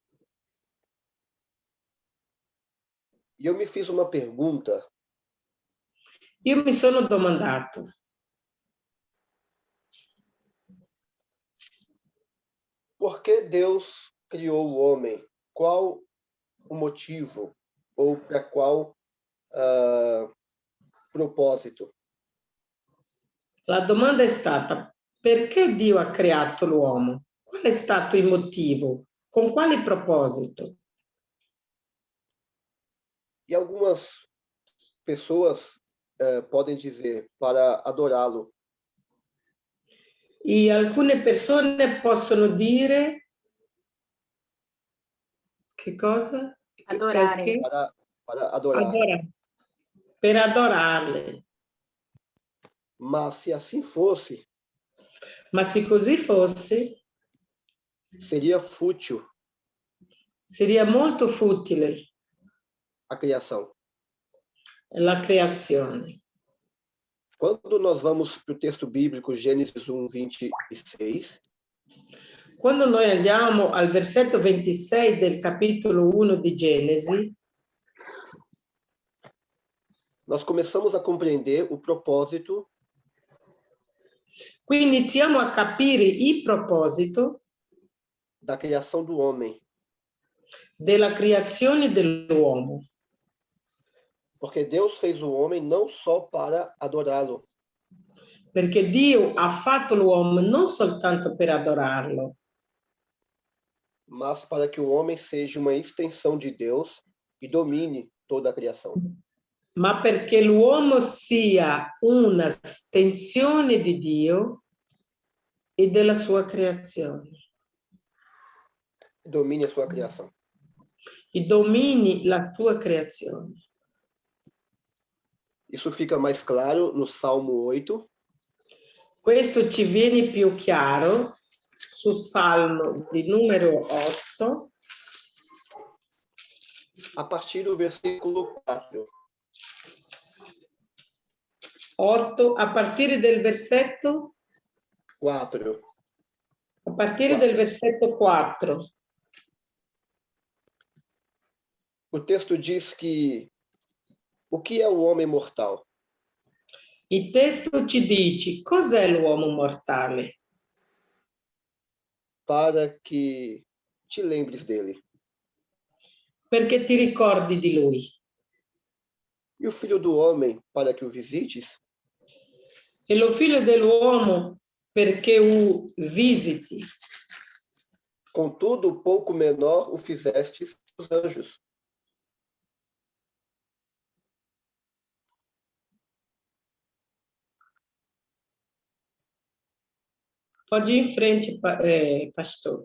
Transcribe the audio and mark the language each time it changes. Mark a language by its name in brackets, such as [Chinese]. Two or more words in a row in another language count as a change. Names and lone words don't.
[Portuguese] E eu me fiz uma pergunta: [Italian] Io mi sono domandato, [Portuguese] por que Deus criou o homem? Qual o motivo? Ou para qual propósito? [Italian] la domanda è stata, perché Dio ha creato l'uomo? Qual è stato il motivo? Con quale proposito? [Portuguese] E algumas pessoas podem dizer para adorá-lo. [Italian] E alcune persone possono dire che cosa? Adorare. Perché? [Portuguese] Para adorar. [Italian] Per adorarle. [Portuguese] Mas se assim fosse, [Italian] Ma se così fosse, [Portuguese] seria fútil [Italian] seria molto futile [Portuguese] a criação. [Italian] la creazione. [Portuguese] Quando nós vamos para o texto bíblico, Gênesis 1:26, [Italian] quando noi andiamo al versetto 26 del capitolo 1 di Genesi, [Portuguese] nós começamos a compreender o propósito [Italian] qui iniziamo a capire il proposito [Portuguese] da criação do homem. [Italian] Della creazione dell'uomo. [Portuguese] Porque Deus fez o homem não só para adorá-lo. [Italian] Perché Dio ha fatto l'uomo non soltanto per adorarlo, [Portuguese] mas para que o homem seja uma extensão de Deus e domine toda a criação. [Italian] ma perché l'uomo sia una estensione di Dio e della sua creazione. [Portuguese] Domine a sua criação. [Italian] E domini la sua creazione. [Portuguese] Isso fica mais claro no Salmo 8. [Italian] Questo ci viene più chiaro sul Salmo di numero 8. [Portuguese] A partir do versículo 4. [Italian] 8, a partire del versetto? 4. A partire del versetto 4. [Portuguese] O texto diz que o que é o homem mortal? [Italian] Il testo ci dice cos'è l'uomo mortale? [Portuguese] Para que te lembres dele. [Italian] Perché ti ricordi di lui. [Portuguese] E o filho do homem, para que o visites? [Italian] E lo figlio dell'uomo perché o visiti. [Portuguese] Contudo, pouco menor o fizestes os anjos. Pode ir em frente, pastor.